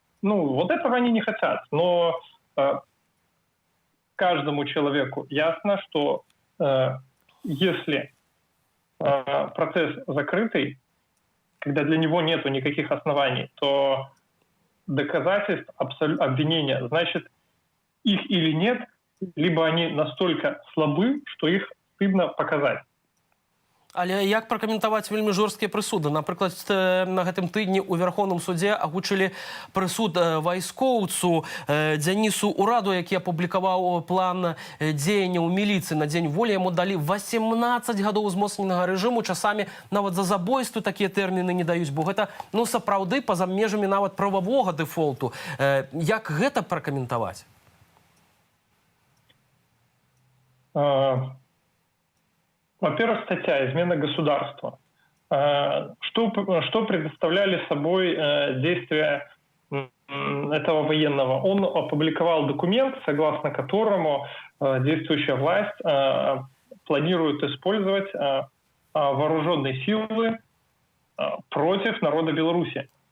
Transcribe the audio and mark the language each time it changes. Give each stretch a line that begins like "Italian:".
Russian: Ну, вот этого они не хотят, но каждому человеку ясно, что если процесс закрытый, когда для него нету никаких оснований, то доказательств обвинения, значит, их или нет, либо они настолько слабы, что их стыдно показать.
Belarusian: Але як пракаментаваць вельмі жорсткія прысуды? Напрыклад, на гэтым тыдні ў Верховным судзе агучылі прысуд вайскоўцу Дзянісу Ураду, які апублікаваў план дзеянняў міліцыі на дзень волі. Яму далі 18 гадоў узмоцненага рэжыму. Часамі нават за забойствы такія тэрміны не даюць, бо гэта, ну, сапраўды па-за межамі нават прававога дэфолту. Як гэта пракаментаваць?
Russian: Во-первых, статья «Измена государства». Что предоставляли собой действия этого военного? Он опубликовал документ, согласно которому действующая власть планирует использовать вооруженные силы против народа Беларуси.